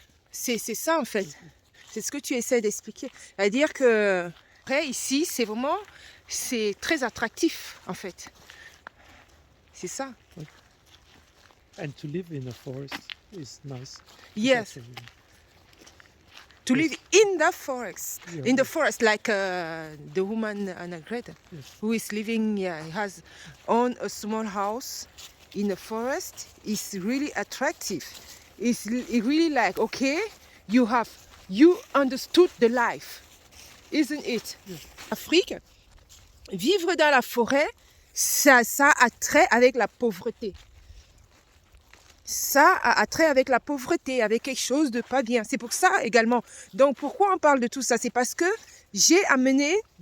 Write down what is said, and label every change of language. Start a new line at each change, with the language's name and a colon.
French: C'est ça, en fait. C'est ce que tu essaies d'expliquer. C'est-à-dire que après, ici, c'est très attractif, en fait. C'est ça.
English: And to live in a forest is nice. Yes. To live in the forest. Yeah. In the forest, like the woman Anna Greta, Yes. who is living, has owned a small house in the forest. It's really attractive. It's really like, okay, you understood the life, isn't it? Yes.
French: Afrique, vivre dans la forêt, ça a trait avec la pauvreté. Ça a trait avec la pauvreté, avec quelque chose de pas bien. C'est pour ça également. Donc pourquoi on parle de tout ça? C'est parce que j'ai amené